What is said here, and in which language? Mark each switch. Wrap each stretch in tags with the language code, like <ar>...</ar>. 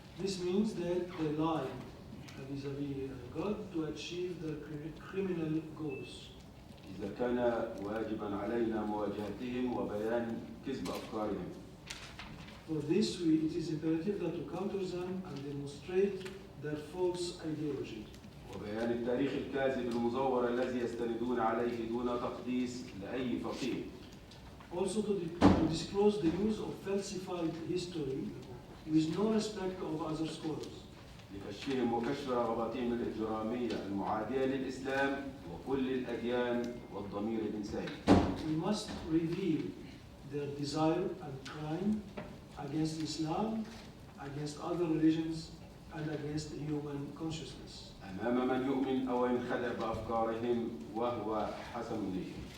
<en>This means that they lie vis-à-vis God to achieve their criminal goals.</en> <ar>إذا كان واجبا علينا مواجهتهم وبيان كذب أفكارهم.</ar> <en>For this, it is imperative that to counter them and demonstrate their false ideology.</en> <ar>وبيان التاريخ الكاذب المزور الذي يستندون عليه دون تقديس لأي فقيه.</ar> <en>Also to disclose the use of falsified history with no respect of other scholars.</en> <ar>لكشفهم وكشف رغباتهم الإجرامية المعادية للإسلام وكل الأديان والضمير الإنساني.</ar> <en>We must reveal their desire and crime against Islam, against other religions, and against human consciousness.</en> <ar>أمام من يؤمن أو ينخدع بأفكارهم وهو حسن نية.</ar>